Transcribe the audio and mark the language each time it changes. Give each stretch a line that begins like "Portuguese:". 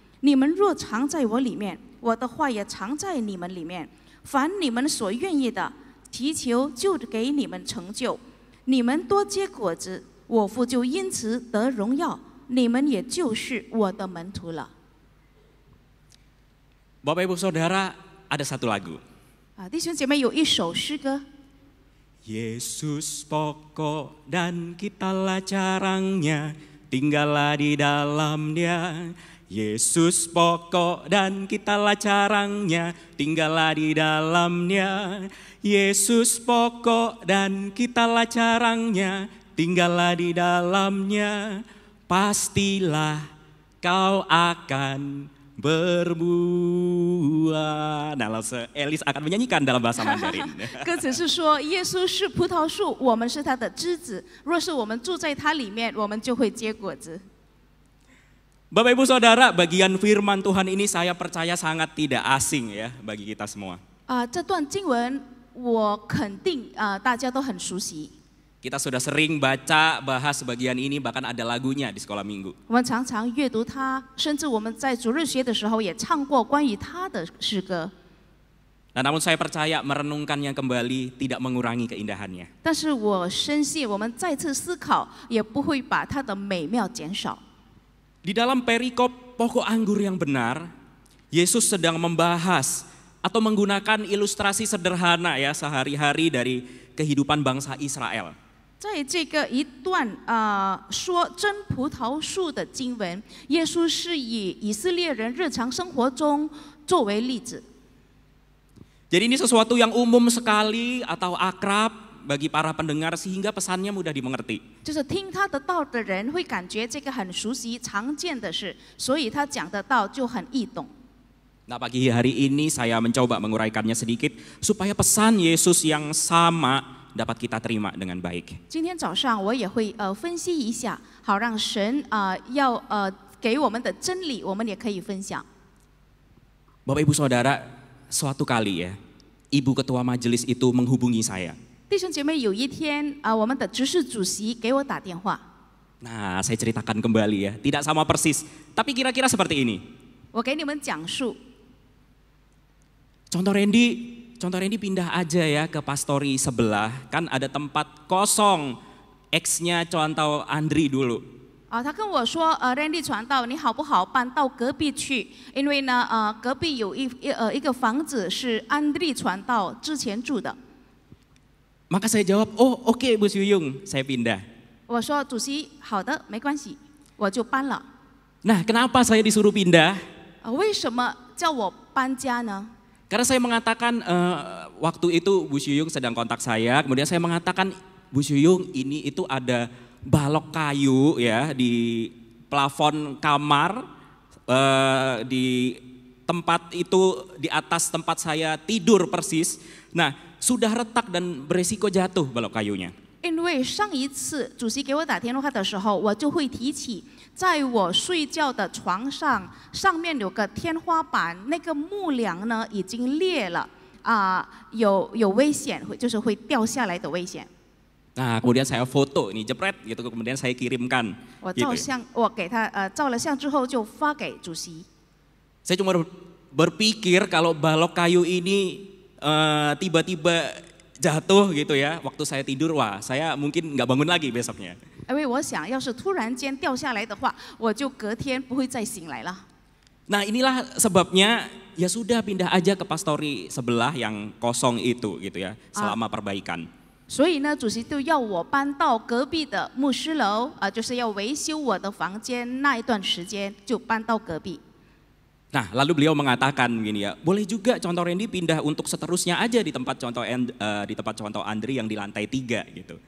Chinese: 你们若常在我里面，我的话也常在你们里面。凡你们所愿意的，祈求就给你们成就。你们多结果子，我父就因此得荣耀，你们也就是我的门徒了。
Indonesian: Bapak Ibu Saudara, ada satu lagu.
Chinese: 弟兄姐妹，有一首诗歌。
Indonesian: Yesus pokok dan kitalah carangnya, tinggallah di dalam dia. Yesus pokok dan kitalah carangnya, tinggallah di dalamnya. Yesus pokok dan kitalah carangnya, tinggallah di dalamnya. Pastilah kau akan berbuah. buah. Nah, langsung Elis akan menyanyikan dalam bahasa Mandarin.
Chinese: 歌词是说，耶稣是葡萄树，我们是他的枝子。若是我们住在他里面，我们就会结果子。
Indonesian: Bapak Ibu Saudara, bagian firman Tuhan ini saya percaya sangat tidak asing ya bagi kita semua.
Chinese: 这段经文我肯定大家都很熟悉。
Indonesian: Kita sudah sering baca, bahas bagian ini, bahkan ada lagunya di sekolah minggu.
Chinese: 我们常常阅读它，甚至我们在主日学的时候也唱过关于它的诗歌。
Indonesian: Nah, namun saya percaya merenungkannya kembali tidak mengurangi keindahannya.
Chinese: 但是我深信，我们再次思考，也不会把它的美妙减少。
Indonesian: Di dalam perikop pokok anggur yang benar, Yesus sedang membahas atau menggunakan ilustrasi sederhana ya sehari-hari dari kehidupan bangsa Israel.
Chinese: 在这个一段说真葡萄树的经文，耶稣是以以色列人日常生活中作为例子。
Indonesian: Jadi ini sesuatu yang umum sekali atau akrab bagi para pendengar sehingga pesannya mudah dimengerti.
Chinese: 就是听他的道的人会感觉这个很熟悉、常见的事，所以他讲的道就很易懂。
Indonesian: Nah, pagi hari ini saya mencoba menguraikannya sedikit supaya pesan Yesus yang sama dapat kita terima dengan baik.
Chinese: 今天早上我也会分析一下，好让神要给我们的真理，我们也可以分享。
Indonesian: Bapak Ibu Saudara, suatu kali ya, Ibu Ketua Majelis itu menghubungi saya.
Chinese: 弟兄姐妹，有一天我们的执事主席给我打电话，
Indonesian: Nah, saya ceritakan kembali ya, tidak sama persis, tapi kira-kira seperti ini.
Chinese: 我给你们讲述。
Indonesian: Contoh Randy pindah aja ya ke pastori sebelah, kan ada tempat kosong, ex-nya contoh Andri dulu.
Chinese: 他跟我说，Randy 传道，你好不好搬到隔壁去？因为呢，隔壁有一个房子是安利传道之前住的。
Indonesian: Maka saya jawab, oh oke, Bu Suyung, saya pindah.
Chinese: 我说主席，好的，没关系，我就搬了。
Indonesian: Nah, kenapa saya disuruh pindah?
Chinese: 为什么叫我搬家呢？
Indonesian: Karena saya mengatakan waktu itu Bu Suyung sedang kontak saya, kemudian saya mengatakan Bu Suyung ini itu ada balok kayu ya di plafon kamar di tempat itu di atas tempat saya tidur persis. Nah, sudah retak dan beresiko jatuh balok kayunya.
Chinese: 因为上一次主席给我打电话的时候，我就会提起，在我睡觉的床上，上面有个天花板，那个木梁呢已经裂了，有危险，就是会掉下来的危险。
Indonesian: Nah, kemudian saya foto ini jepret gitu, kemudian saya kirimkan.
Chinese: 我照相，我给他照了相之后就发给主席。
Indonesian: Saya cuma berpikir kalau balok kayu ini tiba-tiba jatuh gitu ya, waktu saya tidur, wah saya mungkin nggak bangun lagi besoknya.
Chinese: 因为我想要是突然间掉下来的话，我就隔天不会再醒来了。
Indonesian: Nah, inilah sebabnya ya sudah pindah aja ke pastori sebelah yang kosong itu gitu ya, selama perbaikan.
Chinese: 所以呢，主席就要我搬到隔壁的牧师楼，就是要维修我的房间，那一段时间就搬到隔壁。
Indonesian: Nah, lalu beliau mengatakan begini ya, boleh juga contoh Randy pindah untuk seterusnya aja di tempat contoh Andri yang di lantai 3 gitu.